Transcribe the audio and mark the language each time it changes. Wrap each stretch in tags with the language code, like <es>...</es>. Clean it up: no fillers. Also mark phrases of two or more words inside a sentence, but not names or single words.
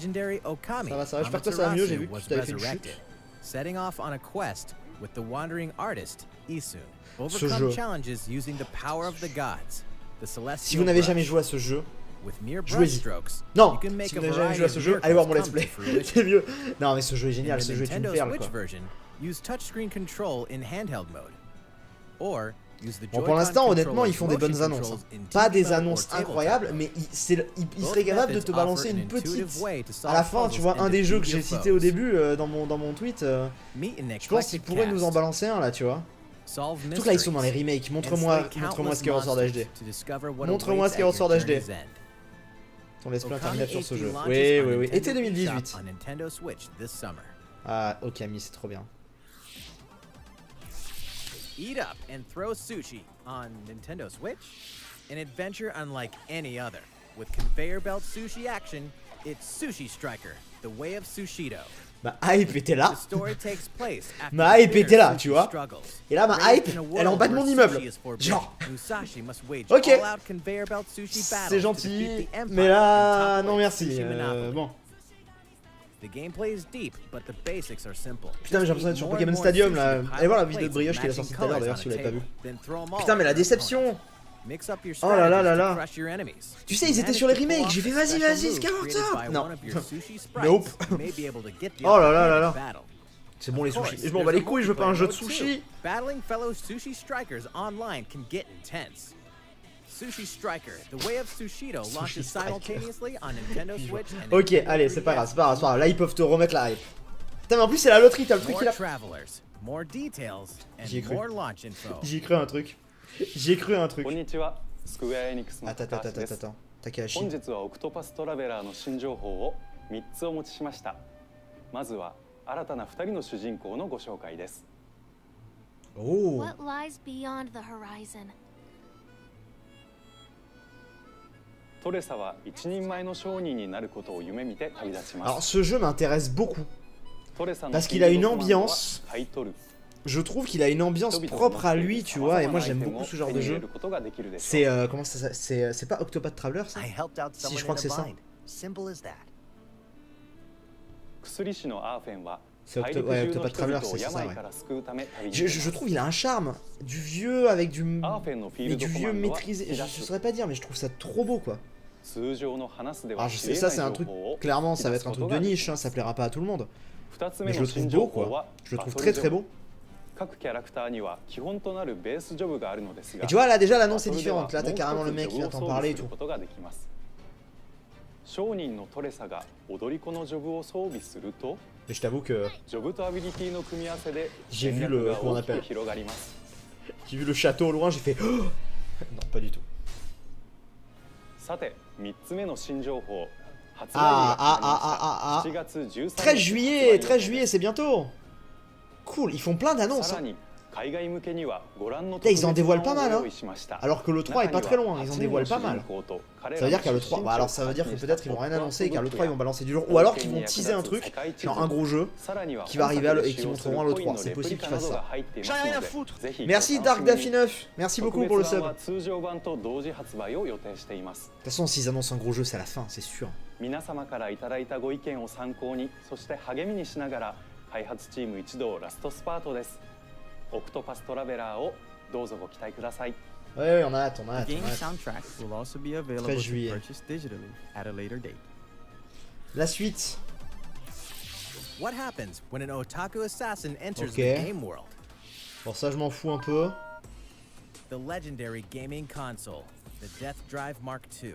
<fr>Ça va. J'espère que ça va mieux, j'ai vu que tu avais fait une chute. Ce jeu. Si vous n'avez jamais joué à ce jeu, jouez-y. Non, si vous n'avez jamais joué à ce jeu, allez voir mon</fr> <en>let's play.</en> <fr>C'est mieux. Non, mais ce jeu est génial, ce jeu est une perle quoi. Bon, pour l'instant, honnêtement, ils font des bonnes annonces. Pas des annonces incroyables, mais ils seraient capables de te balancer une petite... À la fin, tu vois, un des jeux que j'ai cité au début dans mon tweet, je pense qu'ils pourraient nous en balancer un là, tu vois. Tout là, ils sont dans les remakes. Montre-moi Skyward Sword HD. Montre-moi Skyward Sword HD. On laisse plein interminable sur ce jeu. Oui. Été 2018. Ah, Okami, c'est trop bien.</fr> <en>Eat up and throw sushi on Nintendo Switch? An adventure unlike any other. With conveyor belt sushi action, it's Sushi Striker, the way of Sushido.</en> <fr>Ma hype était là.</fr> <en>The story takes place after</en> <fr>Ma hype</fr> <en>the</en> <fr>était là,</fr> <en>Sushi</en> <fr>tu vois.</fr> <en>struggles.</en> <fr>Et là, ma</fr> <en>Raised</en> <fr>hype,</fr> <en>in a</en> <fr>elle est en</fr> <en>world</en> <fr>bas de</fr> <en>where</en> <fr>mon immeuble.</fr> <en>sushi is forbidden,</en> <fr>Genre.</fr> <en>Musashi must wage</en> <fr>Ok.</fr> <en>all-out conveyor belt sushi battles</en> <fr>C'est</fr> <en>to</en> <fr>gentil,</fr> <en>defeat the Empire</en> <fr>mais là,</fr> <en>and</en> <fr>non</fr> <en>topple</en> <fr>merci.</fr> <en>sushi monopoly.</en> <fr>Bon.</fr> <en>The gameplay is deep, but the basics are simple.</en> <fr>Putain, mais j'ai l'impression d'être sur Pokémon Stadium là. Allez voir la vidéo de Brioche qui est sortie tout à l'heure d'ailleurs si vous l'avez pas vu. Putain, mais la déception. Oh là là là là. Tu sais, ils étaient sur les remakes. J'ai fait vas-y, vas-y, c'est 40 ans. Non. Nope. Oh là là là là. C'est bon les sushis. Je m'en bats les couilles, je veux pas un jeu de sushi.</fr> <en>Battling fellow sushi strikers online can get intense. Sushi Striker, the way of Sushido launches simultaneously on Nintendo Switch and</en> <fr>Ok, allez, c'est pas grave, c'est pas grave, c'est pas grave. Là, ils peuvent te remettre la hype. Putain, mais en plus, c'est la loterie, t'as le truc</fr> <en>more</en> <fr>qui a.</fr> <en>travelers, more details, and</en> <fr>J'y ai cru.</fr> <en>more launch info.</en> <fr>J'y ai cru un truc. J'y ai cru un truc.</fr> <ja>こんにちは、スクエアエニックスの</ja> <fr>Attends,</fr> <ja>高</ja> <fr>attends,</fr> <ja>橋で</ja> <fr>attends,</fr> <ja>す。</ja> <fr>attends. Takahashi.</fr> <ja>本日はオクトパストラベラーの新情報を3つお持ちしました。まずは新たな2人の主人公のご紹介です。</ja> <fr>Oh.</fr> <en>What lies beyond the horizon?</en> <ja>トレサは一人前の商人になることを夢見て旅立ちま</ja> <fr>Alors,</fr> <ja>す。</ja> <fr>ce jeu m'intéresse beaucoup.</fr> <ja>トレサの</ja> <fr>Parce qu'il a une</fr> <ja>フィールドコマンドは</ja> <fr>ambiance.</fr> <ja>買い取る。</ja> <fr>Je trouve qu'il a une ambiance propre à lui, tu vois. Et moi, j'aime beaucoup ce genre de jeu. C'est. Comment ça c'est pas Octopath Traveler ça?</fr> <en>I helped out</en> <fr>Si,</fr> <en>someone</en> <fr>je crois</fr> <en>in</en> <fr>que c'est</fr> <en>a</en> <fr>ça.</fr> <en>bind. Simple as that.</en> <ja>薬師のアーフェンは</ja> <fr>C'est</fr> <ja>大</ja> <fr>Octo</fr> <ja>陸</ja> <fr>ouais,</fr> <ja>中の</ja> <fr>Octopath</fr> <ja>人</ja> <fr>Traveler,</fr> <ja>々を</ja> <fr>c'est ça,</fr> <ja>病</ja> <fr>ouais.</fr> <ja>から救うため旅に</ja> <fr>Je,</fr> <ja>出</ja> <fr>je</fr> <ja>ます。</ja> <fr>trouve il a un charme. Du vieux avec du.</fr> <ja>アーフェンのフィー</ja> <fr>Mais</fr> <ja>ルド</ja> <fr>du</fr> <ja>コマ</ja> <fr>vieux</fr> <ja>ンドは</ja> <fr>maîtrisé.</fr> <ja>引き</ja> <fr>Je</fr> <ja>出す。</ja> <fr>saurais pas dire, mais je trouve ça trop beau quoi.</fr> <ja>通常の話で</ja> <fr>Alors</fr> <ja>は</ja> <fr>je</fr> <ja>知</ja> <fr>sais,</fr> <ja>れ</ja> <fr>ça</fr> <ja>ない</ja> <fr>c'est un</fr> <ja>情</ja> <fr>truc,</fr> <ja>報を</ja> <fr>clairement ça va</fr> <ja>引き</ja> <fr>être</fr> <ja>出</ja> <fr>un</fr> <ja>す</ja> <fr>truc</fr> <ja>こと</ja> <fr>de</fr> <ja>ができ</ja> <fr>niche,</fr> <ja>ま</ja> <fr>hein,</fr> <ja>す。</ja> <fr>ça plaira pas à tout le monde.</fr> <ja>2つ</ja> <fr>Mais</fr> <ja>目</ja> <fr>je</fr> <ja>の</ja> <fr>le trouve</fr> <ja>新情</ja> <fr>beau</fr> <ja>報</ja> <fr>quoi.</fr> <ja>は</ja> <fr>Je le</fr> <ja>バ</ja> <fr>trouve</fr> <ja>ト</ja> <fr>très</fr> <ja>ルジ</ja> <fr>très</fr> <ja>ョブ</ja> <fr>beau.</fr> <ja>各キャラクターには基本となるベースジョブがあるのですが</ja> <fr>Et tu vois là déjà l'annonce est</fr> <ja>バトルでは</ja> <fr>différente. Là t'as</fr> <ja>もう一つ</ja> <fr>carrément le</fr> <ja>ジ</ja> <fr>mec</fr> <ja>ョ</ja> <fr>qui</fr> <ja>ブ</ja> <fr>vient</fr> <ja>を</ja> <fr>t'en</fr> <ja>装</ja> <fr>parler</fr> <ja>備</ja> <fr>et</fr> <ja>する</ja> <fr>tout.</fr> <ja>ことができます。商人のトレサが踊り子のジョブを装備すると</ja> <fr>Mais je t'avoue que</fr> <ja>ジョブとアビリティの組み合わせで</ja> <fr>J'ai</fr> <ja>戦</ja> <fr>vu</fr> <ja>略</ja> <fr>le</fr> <ja>が</ja> <fr>comment on</fr> <ja>大きく</ja> <fr>appelle.</fr> <ja>広がります。</ja> <fr>J'ai vu le château au loin, j'ai fait. Oh non pas du tout.</fr> <ja>さて3つ目の新情報発売日</ja> <fr>Ah</fr> <ja>が</ja> <fr>ah</fr> <ja>決まり</ja> <fr>ah</fr> <ja>ました。</ja> <fr>ah ah</fr> <ja>7月13日</ja> <fr>13 juillet, 13 juillet, c'est bientôt. Cool, ils font plein d'annonces.</fr> <ja>さら</ja> <fr>Hein.</fr> <ja>に海外向けにはご覧の</ja> <fr>Putain, ils en dévoilent pas mal, hein.</fr> <ja>用意しました。</ja> <fr>Alors que le 3 est pas très loin, ils en dévoilent pas mal. Ça veut dire qu'à l'E3, bah alors ça veut dire que peut-être ils vont rien annoncer et qu'à l'E3 ils vont balancer du jour. Ou alors qu'ils vont teaser un truc, genre un gros jeu, qui va arriver et qui montreront à l'E3. C'est possible qu'ils fassent ça. J'en ai rien à foutre. Merci Dark Daffy 9, merci beaucoup pour le sub. De</fr> <ja>通常版と同時発売を予定しています。</ja> <fr>toute façon, s'ils annoncent un gros jeu, c'est à la fin, c'est sûr.</fr> <ja>皆様からいただいたご意見を参考に、そして励みにしながら開発チーム一同ラストスパートです。オクトパストラベラーをどうぞご期待ください。</ja> <fr>Ouais, on a hâte, on a hâte.</fr> <en>The</en> <fr>On</fr> <en>game's</en> <fr>a hâte.</fr> <en>soundtrack will also be available</en> <fr>13</fr> <en>to</en> <fr>juillet.</fr> <en>purchase digitally at a later date.</en> <fr>La suite.</fr> <en>What happens when an otaku assassin enters</en> <fr>Okay.</fr> <en>the game world?</en> <fr>Bon, ça, je m'en fous un peu.</fr> <en>The legendary gaming console, the Death Drive Mark II.</en>